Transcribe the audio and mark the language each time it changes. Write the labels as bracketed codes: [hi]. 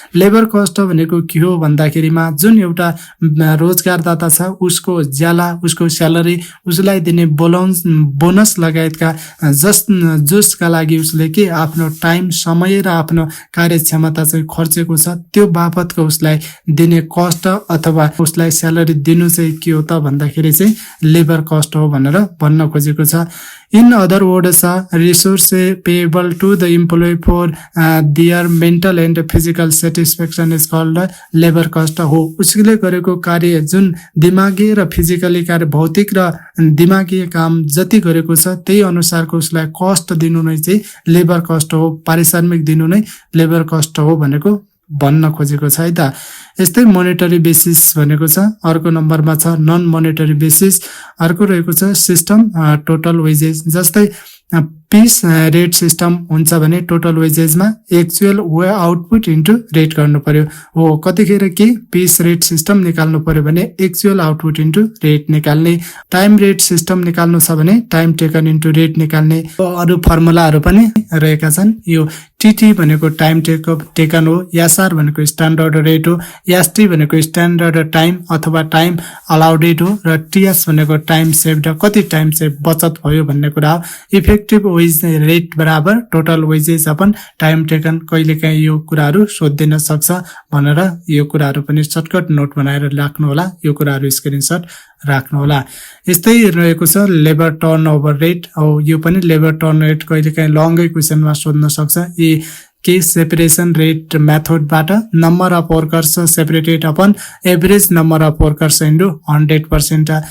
[ne] Labour cost भनेको के हो भन्दाखेरिमा जुन एउटा रोजगारदाता छ उसको ज्याला, उसको स्यालेरी, उसलाई दिने बोनस लगायतका जसका लागि उसले के आफ्नो टाइम, समय र आफ्नो कार्यक्षमता चाहिँ खर्चेको छ त्यो बापतको उसलाई दिने कस्ट अथवा उसलाई स्यालेरी दिनु चाहिँ के हो त भन्दाखेरि चाहिँ लेबर कस्ट हो भनेर भन्न खोजेको छ. [en] In other words resource payable to the employee for their mental and physical satisfaction is called labour cost हो. [ne] उसले गरेको कार्य जुन दिमागी र फिजिकली कार्य, भौतिक र दिमागी काम जति गरेको छ त्यही अनुसारको उसलाई कस्ट दिनु नै चाहिँ लेबर कस्ट हो, पारिश्रमिक दिनु नै लेबर कस्ट हो भनेको भन्न खोजेको छ है त. यस्तै मोनेटरी बेसिस भनेको छ. अर्को नम्बरमा छ नन मोनेटरी बेसिस. अर्को रहेको छ सिस्टम टोटल वेजेस. जस्तै पीस रेट सिस्टम हुन्छ भने total वेजेसमा actual output into rate गर्नु पर्यो हो. कतिखेर के पीस रेट सिस्टम निकाल्नु पर्यो भने एक्चुअल आउटपुट इन्टु रेट निकाल्ने. टाइम रेट सिस्टम निकाल्नु छ भने टाइम टेकन इन्टु रेट निकाल्ने. अरू फर्मुलाहरू पनि रहेका छन्. यो टीटी भनेको टाइम टेकन हो, एसआर भनेको स्ट्यान्डर्ड रेट हो, एसटी भनेको स्ट्यान्डर्ड टाइम अथवा टाइम अलाउडेड हो र टीएस भनेको टाइम सेभड, कति टाइम चाहिँ बचत भयो भन्ने कुरा हो. [en] Effective wage rate बराबर total wages upon time taken. [ne] कहिलेकाहीँ यो कुराहरू सोधिदिन सक्छ भनेर यो कुराहरू पनि सर्टकट नोट बनाएर राख्नु होला, यो कुराहरू स्क्रिनशट राख्नु होला. यस्तै रहेको छ लेबर टर्न ओभर रेट. यो पनि लेबर टर्न रेट कहिलेकाहीँ लङ्गै क्वेसनमा सोध्न सक्छ. यी के [en] Separation rate मेथडबाट number of workers separated upon average number of workers into 100%.